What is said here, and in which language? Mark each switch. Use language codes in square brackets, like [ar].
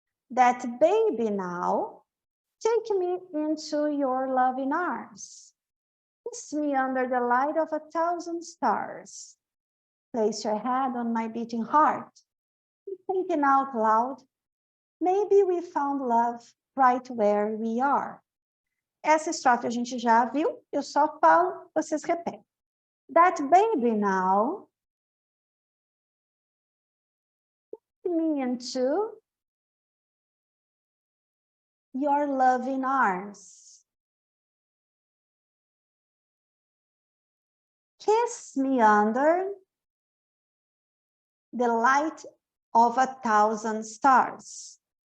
[en] That baby now, take me into your loving arms. Kiss me under the light of 1,000 stars. Place your head on my beating heart. Thinking out loud, maybe we found love right where we are. [pt] Essa estrofe a gente já viu, eu só falo, vocês repetem. [en] That baby now, kiss me into your loving arms. Kiss me under the light of 1,000 stars.